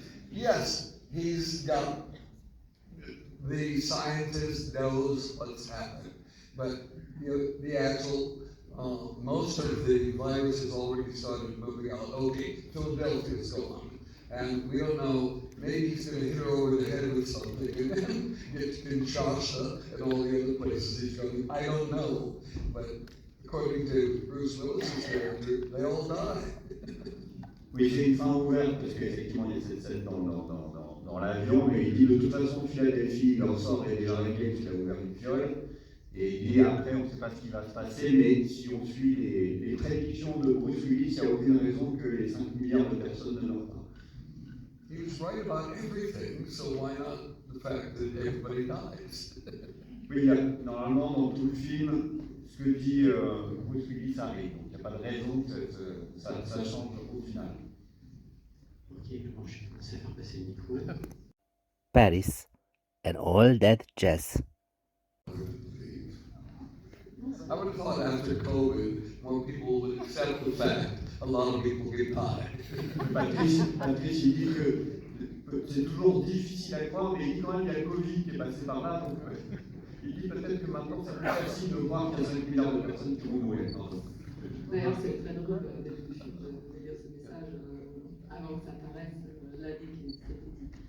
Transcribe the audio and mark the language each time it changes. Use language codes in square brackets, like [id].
[en] Yes, he's got, the scientist knows what's happened, but the actual, most of the virus has already started moving out. Okay, Philadelphia's gone, and we don't know, maybe he's going to hit her over the head with something and then get Kinshasa and all the other places he's going. I don't know, but according to Bruce Willis's character, they all die. [fr] Oui, c'est une fin ouverte, parce qu'effectivement, il y a cette scène dans l'avion, mais il dit de toute façon, Philadelphie, leur sort est déjà réglé, puisqu'il a ouvert une fiole, et il dit après, on ne sait pas ce qui va se passer, mais si on suit les prédictions de Bruce Willis, il n'y a aucune raison que les 5 milliards de personnes ne meurent pas. [en] He was right about everything, so why not the fact that everybody dies? [fr] Oui, normalement, dans tout le film, ce que dit Bruce Willis arrive, donc il n'y a pas de raison que ça change au final. Ok, je vais commencer par passer le micro. [en] Paris and all that jazz. I would have thought after COVID, more people would accept the fact a lot of people get tired. [fr] Patrice, il dit que c'est toujours difficile à croire, mais il dit quand même qu'il y a le Covid qui est passé par là, donc il dit peut-être que maintenant c'est plus facile de voir qu'il y a 5 milliards de personnes qui vont mourir. D'ailleurs, c'est très drôle de lire ce message avant que ça apparaisse l'année qui s'est dit.